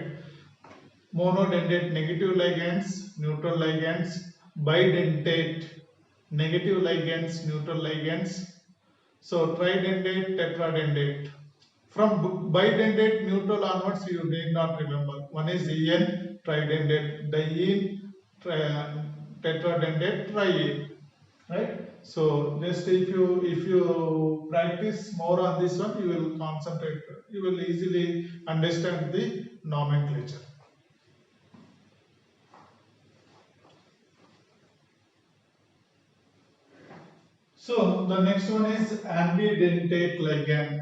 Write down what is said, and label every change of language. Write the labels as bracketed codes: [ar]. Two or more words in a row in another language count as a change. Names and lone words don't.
[en] Monodentate negative ligands, neutral ligands, bidentate negative ligands, neutral ligands. So tridentate, tetradentate. From bidentate neutral onwards, you need not remember. One is En, tridentate, diene, tetradentate, triene. Right? So just if you practice more on this one, you will concentrate. You will easily understand the nomenclature. So the next one is ambidentate ligand.